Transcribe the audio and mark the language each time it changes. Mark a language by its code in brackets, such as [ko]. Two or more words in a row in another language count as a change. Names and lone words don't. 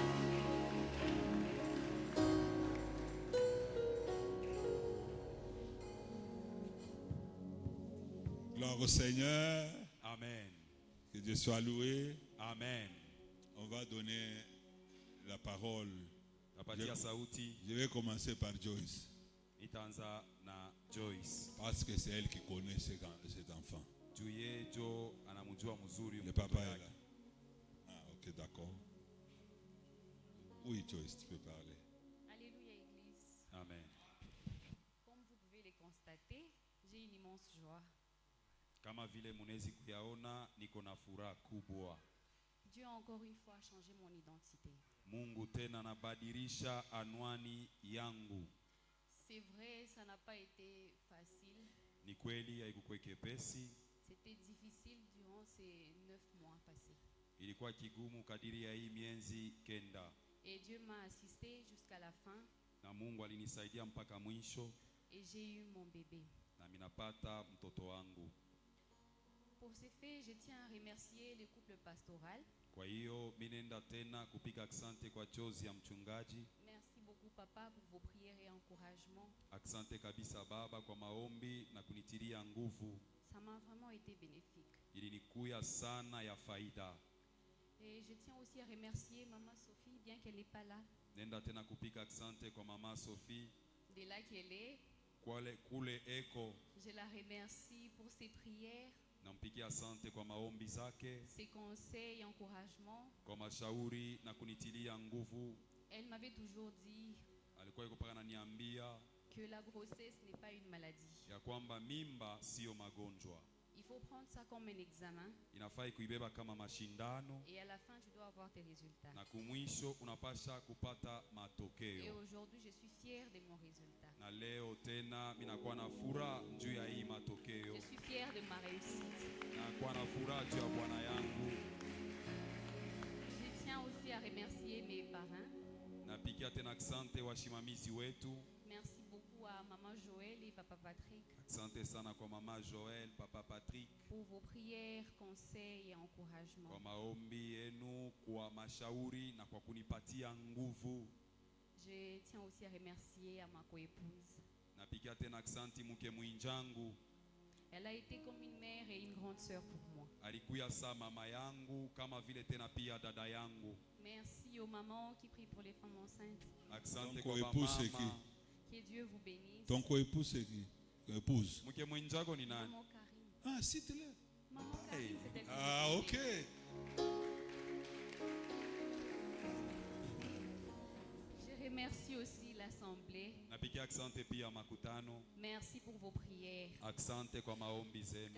[fr] Gloire au Seigneur. Amen. Que Dieu soit loué. Amen. On va donner la parole. [sw] Napatia sauti [fr] Je vais commencer par Joyce. [sw] itaanza na Joyce. [fr] Parce que c'est elle qui connaît cet enfant. [sw] Juye jo anamjua mzuri [fr] Le [sw] mtoto [fr] papa est [sw] yake. [fr] là. Ah, ok, d'accord. Oui, Joyce, tu peux parler. Alléluia Église. Amen. Comme vous pouvez le constater, j'ai une immense joie. [sw] Kama vile munezi kuyaona niko na furaha kubwa. [fr] Dieu a encore une fois changé mon identité. [sw] Mungu tena anabadilisha anwani yangu. [fr] C'est vrai, ça n'a pas été facile. [sw] Ni kweli haikuwa kepesi, [fr] C'était difficile durant ces 9 mois passés. [sw] ilikuwa kigumu kadiri ya hii miezi kenda, [fr] Et Dieu m'a assisté jusqu'à la fin [sw] na Mungu alinisaidia mpaka mwisho, [fr] et j'ai eu mon bébé. [sw] na minapata mtoto wangu. [fr] Pour ce fait, je tiens à remercier le couple pastoral. [sw] Kwa hiyo mimi nenda tena kupiga asante kwa chozi ya mchungaji. [fr] Merci beaucoup papa pour vos prières et encouragements. [sw] Asante kabisa baba kwa maombi na kunitilia nguvu. [fr] Ça m'a vraiment été bénéfique. [sw] Ilinikuya sana ya faida. [fr] Et je tiens aussi à remercier maman Sophie, bien qu'elle n'est pas là, [sw] Nenda tena kupiga asante kwa mama Sophie [fr] de là qu'elle est. [sw] kule eko. [fr] Je la remercie pour ses prières, [sw] Nampigia asante kwa maombi zake, [fr] ses conseils et encouragements. [sw] kwa mashauri na kunitilia nguvu. [fr] Elle m'avait toujours dit [sw] Alikuwa yuko paka ananiambia [fr] que la grossesse n'est pas une maladie. [sw] ya kwamba mimba sio magonjwa. [fr] Il faut prendre ça comme un examen [sw] Inafai kuibeba kama mashindano, [fr] et à la fin tu dois avoir tes résultats. [sw] na kumwisho unapasha kupata [fr] Et [sw] matokeo. [fr] aujourd'hui je suis fière de mon résultat. [sw] Na leo tena minakuwa na furaha juu ya hii matokeo. [fr] Je suis fière de ma réussite. [sw] Nakuwa na furaha juu ya Bwana yangu. [fr] Je tiens aussi à remercier mes parrains. [sw] Napigia tena asante washimamizi wetu. [fr] Merci beaucoup à maman Joël et papa Patrick [sw] Asante sana kwa mama Joel, papa Patrick, [fr] pour vos prières, conseils et [sw] kwa [fr] encouragements. [sw] maombi yenu, kwa mashauri na kwa kunipatia nguvu. [fr] Je tiens aussi à remercier à ma coépouse. [sw] Napigia tena asante mke mwinjangu. [fr] Elle a été comme une mère et une grande sœur pour moi. [sw] Alikuya saa mama yangu kama vile tena pia dada yangu. [fr] Merci aux mamans qui prient pour les femmes enceintes. [sw] Asante [fr] Ton [sw] kwa [fr] coépouse c'est qui? [sw] mama. [fr] Que Dieu vous bénisse. Ton coépouse c'est qui? Épouse. [sw] Mke mwinjako ni nani? [fr] Maman Karine. Ah, cite-le. Maman Karine, c'est elle. Ah, ok. Je remercie aussi l'Assemblée. [sw] Napigia asante pia makutano. [fr] Merci pour vos prières. [sw] Asante kwa maombi zenu.